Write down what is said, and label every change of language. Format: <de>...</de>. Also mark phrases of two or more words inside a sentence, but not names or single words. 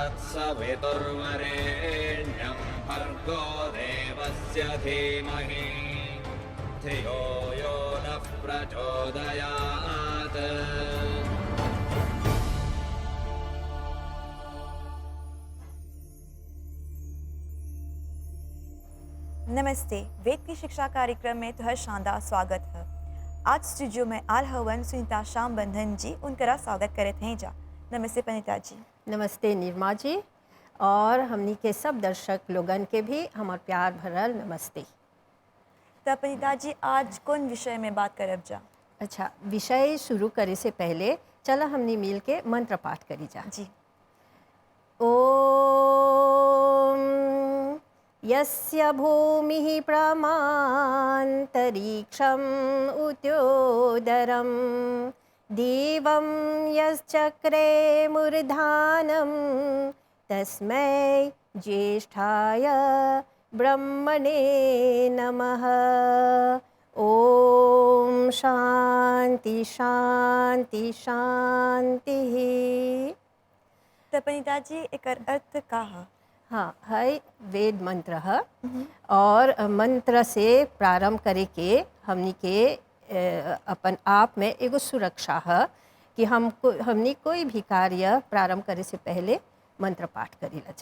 <sa>सवितुर्वरेण्यं भर्गो देवस्य धीमहि धियो यो नः प्रचोदयात्।</sa> <bho>नमस्ते, वेद की शिक्षा कार्यक्रम में तुहर शानदार स्वागत है। आज स्टूडियो में आल हवन सुनीता श्याम बंधन जी उनकरा स्वागत करत हैं जा। नमस्ते पनिता जी। नमस्ते निर्मा जी, और हमनी के सब दर्शक लोगन के भी हमार प्यार भरल नमस्ते। तो पनिता जी आज कौन विषय में बात करब जा? अच्छा, विषय शुरू करे से पहले चला हमनी मिल के मंत्र पाठ करी जा। जी।</bho> <sa>ओम यस्य भूमिः प्रमान्तरिक्षम् उद्योदरं देवं यश्चक्रे मूर्धानं तस्मै ज्येष्ठाय ब्रह्मणे नमः। ओम शांति शांति शांतिः।</sa> <bho>तो पनिता जी एकर अर्थ का है? हाँ, है वेद मंत्र है, और मंत्र से प्रारंभ करे के हमनी के अपन आप में एगो सुरक्षा है कि हमनी कोई भी कार्य प्रारंभ करे से पहले मंत्र पाठ करी जा।</bho>